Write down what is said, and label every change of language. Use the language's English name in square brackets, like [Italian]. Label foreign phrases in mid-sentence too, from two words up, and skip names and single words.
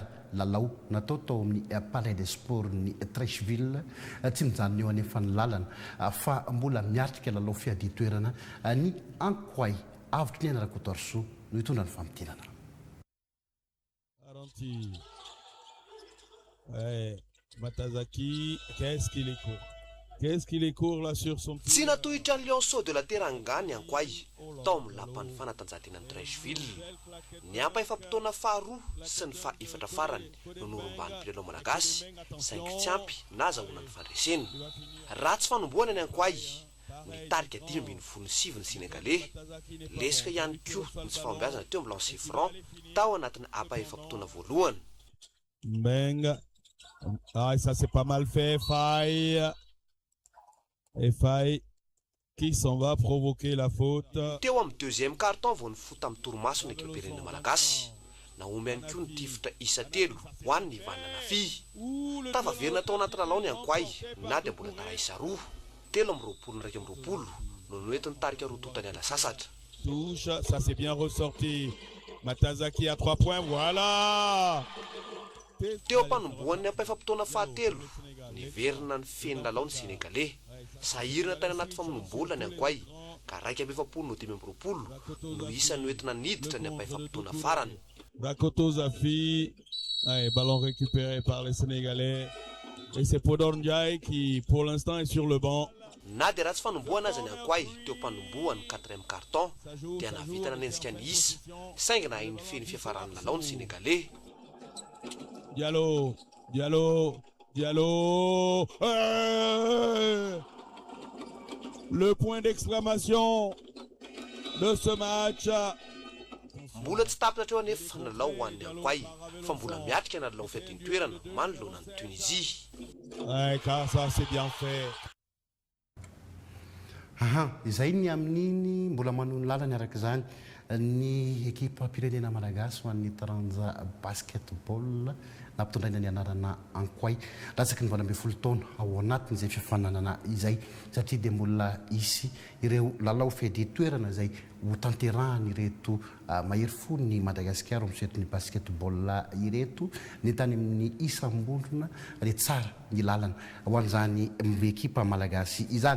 [Malagasy] Lalao natao tao amin'ny Palais des Sports ny Treichville tsy mijanona eo any amin'ny fanilalana fa mbola miatrika lalao fiaditoerana ny Ankoay avitry ny Anarakotorso no hitondra ny famidinana. [French] Matazaki, qu'est-ce qu'il est court? Qu'est-ce qu'il est court là sur son pied? [Malagasy] Tsy natohitra ny Lionceau de la Teranga ny Ankoay tao amin'ny lapan'ny fanatanjahantena ny Treichville. Ny ampaefam-potoana faharoa sy ny fahaefatra farany no noromban'ny mpilalao malagasy saingy tsy ampy nazahoana ny fandresena. Ratsy fanomboana ny Ankoay nitarika 5-7 ny Sénégalais. Lesika ihany koa ny tsy fahombiazana teo amin'ny [French] lancer franc [Malagasy] tao anatin'ny ampaefam-potoana voalohany. [French] Mbenga. Ah, ça c'est pas mal fait, Faye. Et Faye qui s'en va provoquer la faute. [Malagasy] Teo amin'ny [French] deuxième carton [Malagasy] vao nifoty amin'ny torimaso ny ekipirenena malagasy. Naomy ihany koa ny tifitra isa 3 ho an'ny Ivanina Nafi. Tafaverina tao anaty lalao ny Ankoay na dia mbola tara isa 2, 7-20 no noentiny tarika rototany ala sasatra. [French] Touche, ça c'est bien ressorti. Matazaki à 3 points, voilà. [Malagasy] Teo panomboan'ny ampaefam-potoana fahatelo niverina ny feny lalao ny Sénégalais. Sahirina tany anaty famonom-bola ny Ankoay ka 1-20 no isany noentina niditra ny ampaefam-potoana farany. [French] Bakoto Zafi, ballon récupéré par les Sénégalais. Et c'est Podor Ndiaye qui pour l'instant est sur le banc. [Malagasy] Na dia ratsy fanomboana azy ny Ankoay teo panomboany [French] 4e carton [Malagasy] dia navita nanenjika ny isa saingy na iny feny fiafarany lalao ny Sénégalais. [French] Diallo, Diallo, Diallo. Le point d'exclamation de ce match. [Malagasy] Mbola tsy tapitra treo anefa ny lalao ho an'ny Ankoay fa mbola miatrika na lalao fiadin-toerana manoloana ny Tunisie. [French] Car ça c'est bien fait. [Malagasy] Izay ny amin'iny mbola manon lalany araka izany ny ekipa pirenena malagasy ho an'ny taranja basketball nampitondraina ny anarana Ankoay latsaky ny 12 taona ao anatin'izay fifananana izay satria dia mbola isy ireo lalao fiaditoerana izay ho tanterahany ireto mahery fo ny Madagasikara misetry ny basketball ireto ny tany amin'ny isam-bondrona re tsara ny lalana ho an'izany ekipa malagasy izany.